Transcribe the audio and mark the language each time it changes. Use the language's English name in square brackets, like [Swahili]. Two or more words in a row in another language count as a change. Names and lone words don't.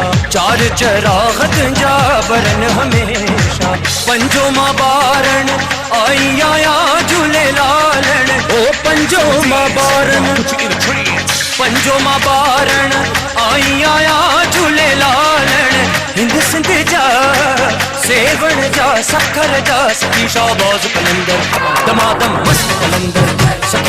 [Sindhi] चार चरागत जा बरन हमेशा पंजो मां बारण आई आया झूलेलाल ओ पंजो मां बारण पंजो मां बारण आई आया झूलेलाल हिंद सिंध जा सेवण जा सखर जा सखी शाबाश कलंदर [Punjabi] दमादम मस्त कलंदर [Sindhi] सखी